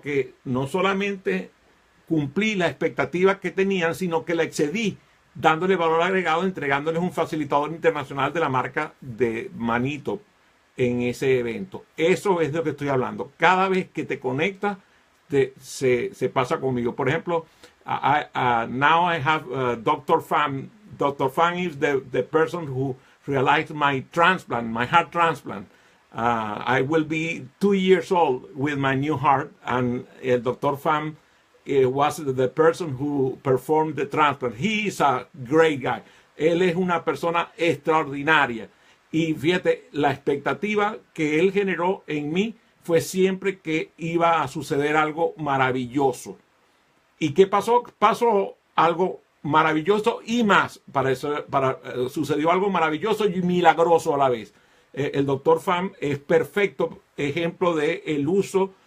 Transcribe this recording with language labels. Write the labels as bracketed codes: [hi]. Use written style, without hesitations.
[es] Que no solamente cumplí la expectativa que tenían, sino que la excedí, dándole valor agregado, entregándoles un facilitador internacional de la marca de Manito en ese evento. Eso es de lo que estoy hablando. Cada vez que te conectas, se pasa conmigo. Por ejemplo, [en] now I have Dr. Pham. Dr. Pham is the person who realized my transplant, my heart transplant. I will be 2 years old with my new heart, and Dr. Pham was the person who performed the transplant. He is a great guy. [es] Él es una persona extraordinaria. Y fíjate, la expectativa que él generó en mí fue siempre que iba a suceder algo maravilloso. ¿Y qué pasó? Pasó algo maravilloso y más. Sucedió algo maravilloso y milagroso a la vez. El doctor Pham es perfecto ejemplo del uso